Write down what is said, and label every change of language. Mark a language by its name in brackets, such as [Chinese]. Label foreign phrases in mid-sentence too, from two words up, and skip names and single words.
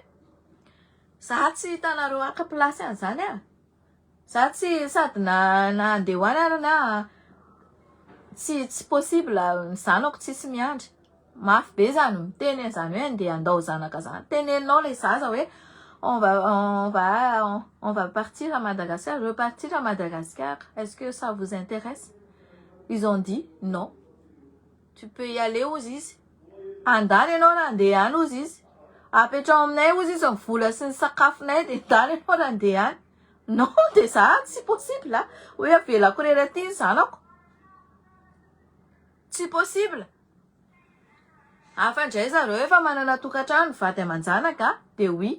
[Malagasy] Za tsy hitanareo aka plasy an'izany Za tsy sady na andeha hoany ary na tsy possible ny zanako tsisy miandry. Mafy be zany miteny an'izany hoe andeha andao zanaka zany. Teneninao le zaza hoe [French] on va partir à Madagascar, je veux partir à Madagascar. Est-ce que ça vous intéresse? Ils ont dit non. Tu peux y aller aux izy. [Malagasy] Andany ianao na andeha any aux izy. Apetrao aminay aux izy amin'ny vola sy ny sakafonay de andany ianao na andeha any. Non, de za tsy possible hoe avelako rery aty ny zanako. Tsy possible. Afandray zareo efa manana tokantrano vady aman-janaka de oui.